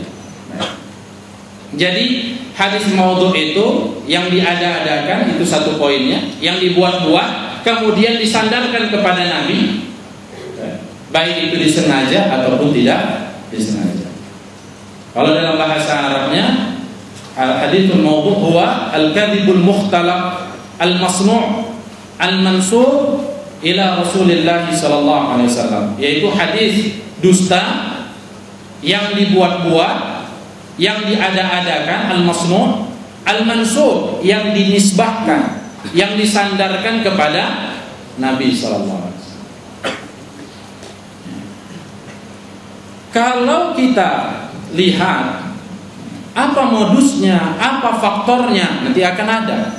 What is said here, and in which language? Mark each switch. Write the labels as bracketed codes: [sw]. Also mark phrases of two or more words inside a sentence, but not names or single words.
[id] Jadi hadis maudhu itu yang diada-adakan, itu satu poinnya, yang dibuat-buat kemudian disandarkan kepada Nabi, baik itu disengaja ataupun tidak disengaja. Kalau dalam bahasa Arabnya, [ar] الحديث الموضوع هو الكذب المختلق المصنوع المنسوب إلى رسول الله صلى الله عليه وسلم, [id] yaitu hadis dusta yang dibuat-buat, yang diada-adakan, [ar] المصنوع المنسوب, [id] yang dinisbahkan, yang disandarkan kepada Nabi [ar] صلى الله عليه وسلم. [id] Kalau kita lihat apa modusnya, apa faktornya, nanti akan ada.